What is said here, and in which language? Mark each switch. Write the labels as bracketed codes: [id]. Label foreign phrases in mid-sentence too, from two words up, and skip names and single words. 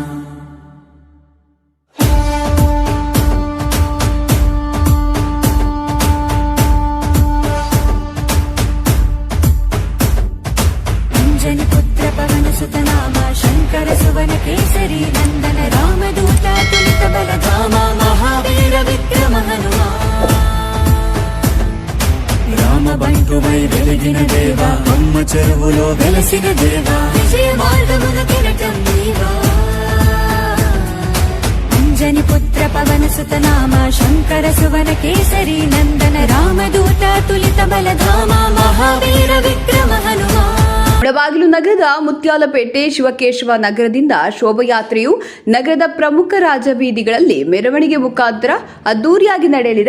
[te] అంజని పుత్ర పవన సుత నామ శంకర సువన కేసరి నందన రామదూత తులిత బలధామ మహావీర విక్రమ హనుమ. రామ బంటువై వెలిగిన దేవా అమ్మ చెరువులో వెలసిన దేవా విజయ మార్గమున కిరటం నీవా. అంజని పుత్ర పవన సుత నామ శంకర సువన కేసరి నందన రామదూత తులిత బలధామ మహావీర విక్రమ హనుమ. [kn] ಮುಳಬಾಗಿಲು ನಗರದ ಮುತ್ಯಾಲಪೇಟೆ ಶಿವಕೇಶವ ನಗರದಿಂದ ಶೋಭಾಯಾತ್ರೆಯು ನಗರದ ಪ್ರಮುಖ ರಾಜಬೀದಿಗಳಲ್ಲಿ ಮೆರವಣಿಗೆ ಮುಖಾಂತರ ಅದ್ದೂರಿಯಾಗಿ ನಡೆಯಲಿದೆ.